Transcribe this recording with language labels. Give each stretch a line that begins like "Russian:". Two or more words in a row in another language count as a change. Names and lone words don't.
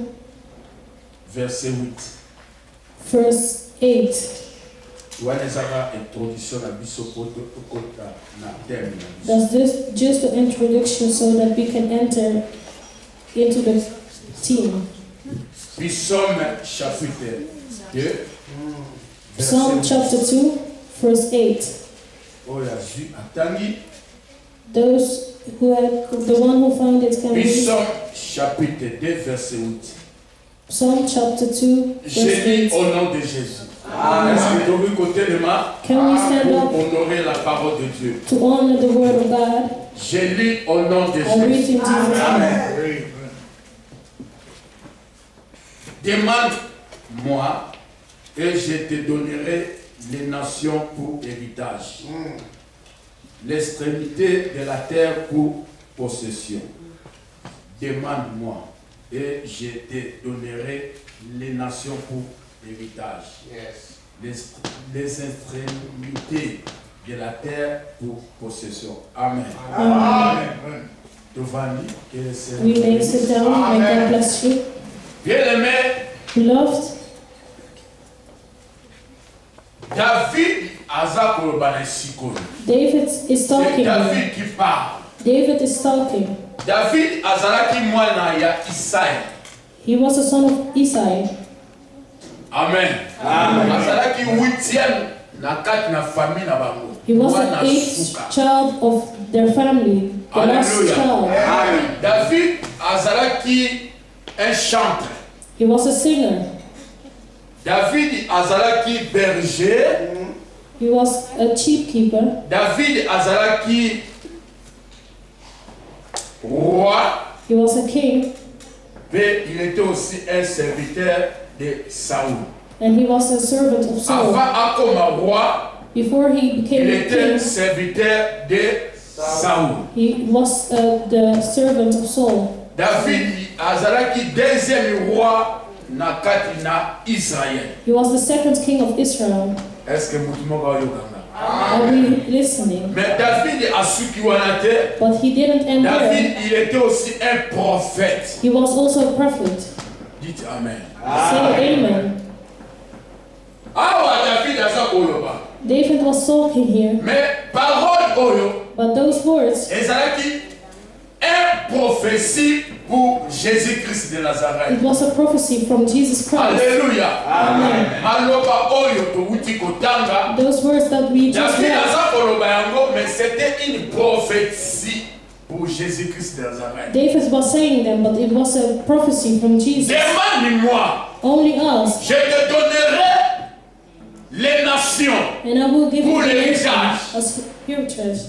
French: verset 8.
English: verse 8.
Lingala: Wana ezaka introduction na biso poto okota na terme na biso.
English: Does this just an introduction so that we can enter into the theme?
French: Puis Psaume chapitre 2,
English: Psalm
French: verset 8.
English: chapter 2, verse 8.
Lingala: Oyo azwi atangi.
English: Those who have, the one who found it can
French: Puis
English: read.
French: Psaume chapitre 2, verset 8.
English: Psalm chapter 2, verse
French: Je lis
English: 8.
French: au nom de Jésus. Est-ce que tu as vu côté de moi
English: Can we stand
French: pour
English: up
French: honorer la parole de Dieu?
English: to honor the word of God?
French: Je lis au nom de
English: I read in
French: Jésus.
English: Jesus' name.
French: Demande-moi et je te donnerai les nations pour héritage, l'extrémité de la terre pour possession. Demande-moi et je te donnerai les nations pour héritage, les extrémités de la terre pour possession. Amen. Giovanni, que le Seigneur
English: We may sit down. May God bless you.
French: Bien-aimé,
English: Beloved,
Lingala: David aza koloba na sikoyo.
English: David is
French: C'est
English: talking.
French: David qui parle.
English: David is talking.
Lingala: David azalaki mwana ya Isai.
English: He was a son of Isai. Amen.
Lingala: Azalaki 8e na kati na famille na bango.
English: He was
Lingala: Mwana
English: the 8th
Lingala: suka.
English: child of their family, the last
French: Alléluia.
English: child.
Lingala: David azalaki
French: un chantre.
English: He was a singer.
Lingala: David azalaki berger.
English: He was a sheep keeper.
Lingala: David azalaki roi.
English: He was a king,
French: Mais il était aussi un serviteur de Saoul.
English: and he was a servant of Saul.
Lingala: Avant akoma roi,
English: Before he became
French: il
English: a
French: était
English: king,
French: serviteur de Saoul.
English: he was the servant of Saul.
Lingala: David azalaki
French: deuxième roi
Lingala: na kati na Israël.
English: He was the second king of Israel.
French: Est-ce que
Lingala: mutu moko ayokanga?
English: Are we listening? Mais David asuki wana te. But he didn't end David, there.
French: il était aussi un prophète.
English: He was also a prophet.
French: Dites Amen.
English: Say amen.
Lingala: Awa David aza koloba.
English: David was talking here,
Lingala: Mais parole oyo
English: but those words
Lingala: ezalaki
French: un prophétie pour Jésus-Christ de Nazareth.
English: It was a prophecy from Jesus Christ.
French: Alléluia.
English: Amen.
Lingala: Maloba oyo towuti kotanga.
English: Those words that we just read,
French: Mais c'était une prophétie pour Jésus-Christ de Nazareth.
English: David was saying them, but it was a prophecy from Jesus.
French: Demande-moi,
English: Only us,
French: je te donnerai les nations
English: and I will give you
French: pour
English: the
French: l'héritage.
English: nation as heritage.